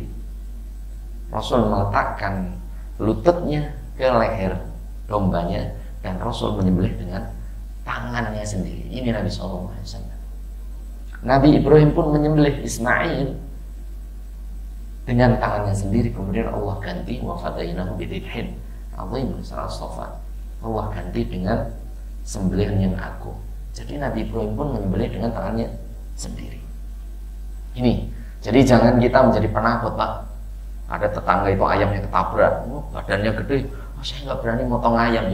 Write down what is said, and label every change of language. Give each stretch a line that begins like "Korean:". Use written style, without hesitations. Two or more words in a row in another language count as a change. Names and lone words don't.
Indonesian: Rasul meletakkan lututnya ke leher dombanya dan Rasul menyembelih dengan tangannya sendiri. Ini Nabi SAW. Nabi Ibrahim pun menyembelih Ismail dengan tangannya sendiri. Kemudian Allah ganti
Arabic: وفديناه بذبح عظيم,
Indonesian: surah As-Saffat. Allah ganti dengan sembelihan yang agung. Jadi Nabi Ibrahim pun menyembelih dengan tangannya sendiri. Ini, jadi jangan kita menjadi penakut, Pak. Ada tetangga itu ayamnya ketabrak, badannya gede, saya nggak berani motong ayam.